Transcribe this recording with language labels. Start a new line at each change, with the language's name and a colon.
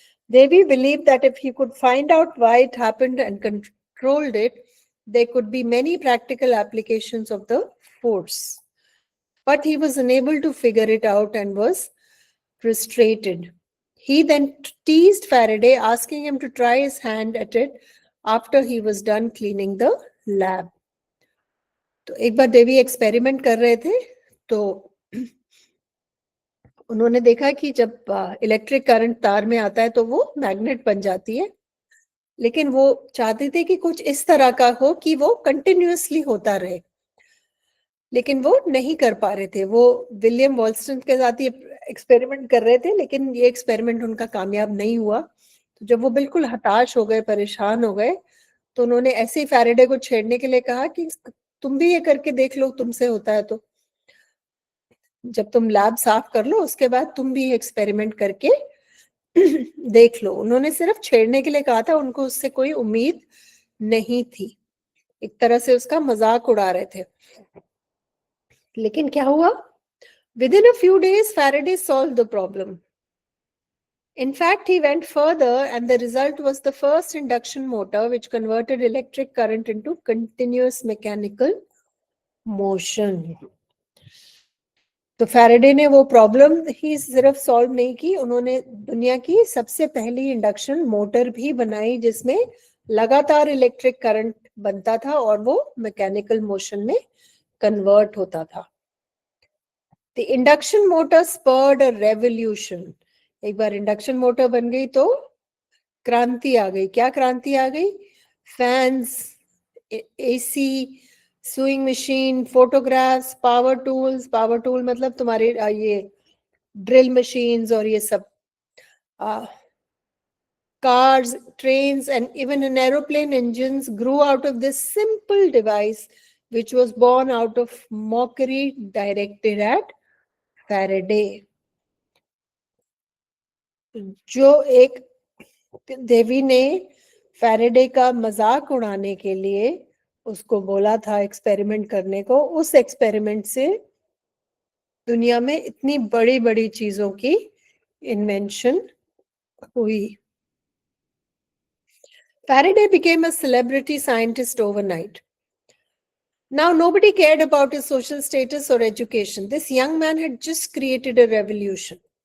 English: Davy believed that if he could find out why it happened and controlled it, there could be many practical applications of the force. But he was unable to figure it out and was frustrated. He then teased Faraday, asking him to try his hand at it after he was done cleaning the lab.
Hindi: तो एक बार देवी experiment कर रहे थे, तो उन्होंने देखा कि जब इलेक्ट्रिक करंट तार में आता है तो वो मैग्नेट बन जाती है, लेकिन वो चाहते थे कि कुछ इस तरह का हो कि वो कंटिन्यूअसली होता रहे, लेकिन वो नहीं कर पा रहे थे. वो विलियम वॉल्स्टन के साथ ये एक्सपेरिमेंट कर रहे थे, लेकिन ये एक्सपेरिमेंट उनका कामयाब नहीं हुआ. तो जब वो बिल्कुल हताश हो गए, परेशान हो गए, तो उन्होंने ऐसे ही फैराडे को छेड़ने के लिए कहा कि तुम भी ये करके देख लो, तुमसे होता है तो. जब तुम लैब साफ कर लो, उसके बाद तुम भी एक्सपेरिमेंट करके देख लो. उन्होंने सिर्फ छेड़ने के लिए कहा था, उनको उससे कोई उम्मीद नहीं थी, एक तरह से उसका मजाक उड़ा रहे थे. लेकिन क्या हुआ?
English: Within a few days, Faraday solved the problem. In fact, he went further, and the result was the first induction motor which converted electric current into continuous mechanical motion.
Hindi: तो फैराडे ने वो प्रॉब्लम ही सिर्फ solve नहीं की, उन्होंने दुनिया की सबसे पहली इंडक्शन मोटर भी बनाई, जिसमें लगातार इलेक्ट्रिक करंट बनता था और वो मैकेनिकल मोशन में कन्वर्ट होता था.
English: The induction motor spurred a revolution.
Hindi: एक बार इंडक्शन मोटर बन गई तो क्रांति आ गई. क्या क्रांति आ गई? Fans, AC, sewing machine, photographs, power tool मतलब तुम्हारे ये ड्रिल मशीन्स और ये सब,
English: cars, trains, and even an aeroplane engines grew out of this simple device, which was born out of mockery directed at Faraday.
Hindi: जो एक देवी ने Faraday का मजाक उड़ाने के लिए उसको बोला था एक्सपेरिमेंट करने को, उस एक्सपेरिमेंट से दुनिया में इतनी बड़ी बड़ी चीजों की इन्वेंशन हुई.
English: Faraday became a celebrity scientist overnight. Now nobody cared about his social status or education. This young man had just created a revolution.